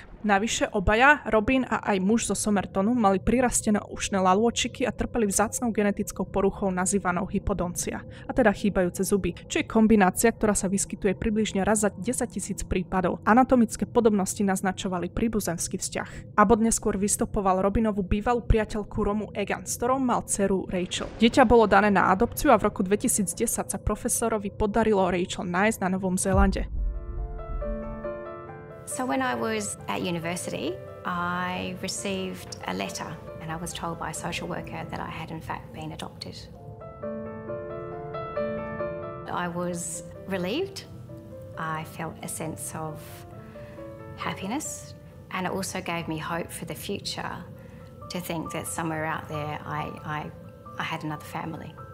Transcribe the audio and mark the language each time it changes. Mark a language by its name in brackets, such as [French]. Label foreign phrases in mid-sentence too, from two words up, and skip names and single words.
[Slovak] Navyše obaja, Robin a aj muž zo Somertonu, mali prirastené ušné lalôčiky a trpeli vzácnou genetickou poruchou nazývanou hypodoncia, a teda chýbajúce zuby, čo je kombinácia, ktorá sa vyskytuje približne raz za 10 000 prípadov. Anatomické podobnosti naznačovali príbuzenský vzťah. Abbott neskôr vystopoval Robinovú bývalú priateľku Romu Egan, s ktorou mal dceru Rachel. Dieťa bolo dané na adopciu a v roku 2010 sa profesorovi podarilo Rachel nájsť na Novom Zélande. [English] So when I was at university, I received a letter and I was told by a social worker that I had in fact been adopted. I was relieved. I felt a sense of happiness, and it also gave me hope for the future to think that somewhere out there I had another family.